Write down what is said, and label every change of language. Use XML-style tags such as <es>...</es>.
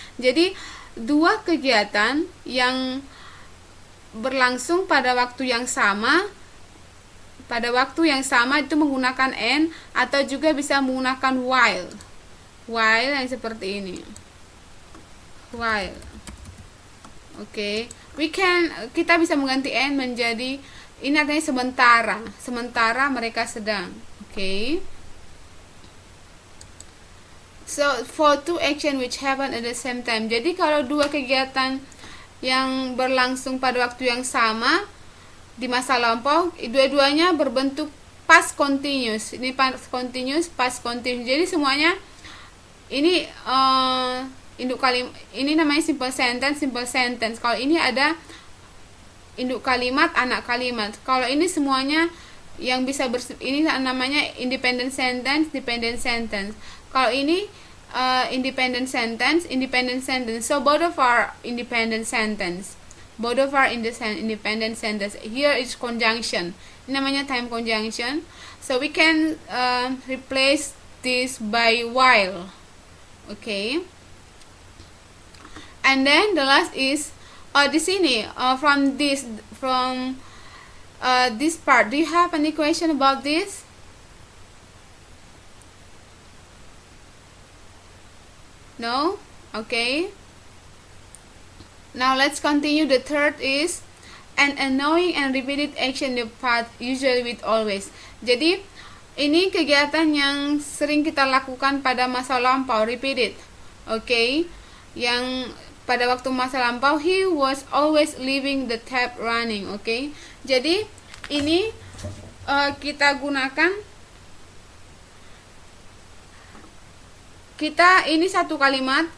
<id>Jadi dua kegiatan yang berlangsung pada waktu yang sama itu menggunakan and, atau juga bisa menggunakan while yang seperti ini, while. Oke. Kita bisa mengganti and menjadi ini artinya sementara mereka sedang. Oke.</id> <en>So for two action which happen at the same time.</en> <id>Jadi kalau dua kegiatan yang berlangsung pada waktu yang sama di masa lampau, dua-duanya berbentuk past continuous. Ini past continuous. Jadi semuanya ini induk kalimat, ini namanya simple sentence. Kalau ini ada induk kalimat, anak kalimat. Kalau ini semuanya yang bisa ini namanya independent sentence, dependent sentence. Kalau ini independent sentence.</id> <en>So both of our independent sentence. Independent sentence. Here is conjunction.</en> <id>Ini namanya time conjunction.</id> <en>So we can replace this by while. Okay. And then the last is</en> <id>di sini</id> <en>from this part. Do you have any question about this? No? Okay. Now let's continue. The third is an annoying and repeated action in the past, usually with always.</en> <id>Jadi ini kegiatan yang sering kita lakukan pada masa lampau, repeated. Okay. Yang pada waktu masa lampau,</id> <en>he was always leaving the tap running. Okay.</en> <id>Jadi ini kita gunakan, ini satu kalimat.</id>